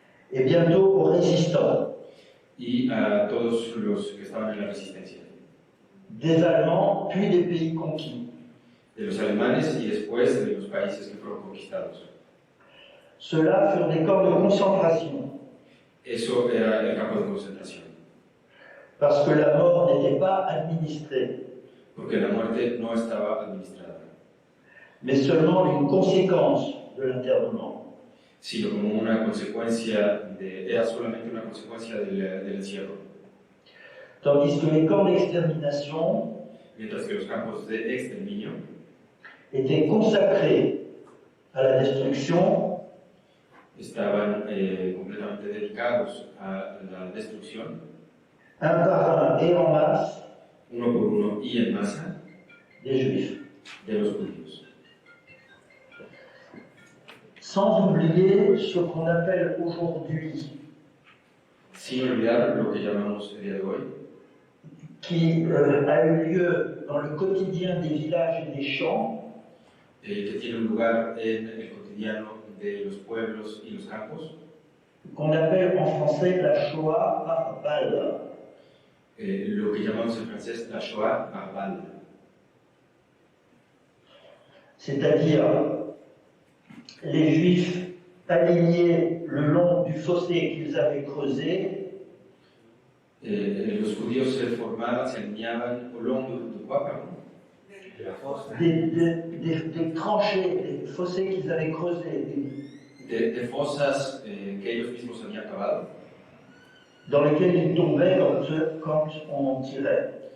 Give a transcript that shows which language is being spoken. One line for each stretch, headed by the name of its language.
French: et bientôt aux résistants,
Spanish: y a todos los que estaban en la resistencia,
French: des Allemands puis des pays conquis.
Spanish: de los alemanes y después de los países que fueron conquistados.
French: Ceux-là furent des camps de concentration,
Spanish: Eso era el campo de concentración,
French: parce que la mort n'était pas administrée,
Spanish: porque la muerte no estaba administrada,
French: mais seulement une conséquence de l'internement.
Spanish: sino como una consecuencia era solamente una consecuencia del encierro.
French: Tandis que les camps d'extermination
Spanish: Mientras que los campos de exterminio
French: étaient consacrés à la destruction,
Spanish: estaban completamente dedicados a la destrucción,
French: un par un et en masse,
Spanish: uno por uno y en masa,
French: des Juifs.
Spanish: de los judíos.
French: Sans oublier ce qu'on appelle aujourd'hui,
Spanish: Sin olvidar lo que llamamos el día de hoy,
French: qui a eu lieu dans le quotidien des villages et des champs,
Spanish: que tiene un lugar en el cotidiano de los pueblos y los campos,
French: qu'on appelle en français la Shoah par balle.
Spanish: lo que llamamos en francés la Shoah par balle.
French: C'est-à-dire les Juifs alignés le long du fossé qu'ils avaient creusé,
Spanish: Los judíos se alineaban
French: au long de quoi, pardon? des tranchées, des fossés qu'ils avaient creusés,
Spanish: De fosas que ellos mismos habían cavado,
French: dans lesquels ils tombaient quand on tirait.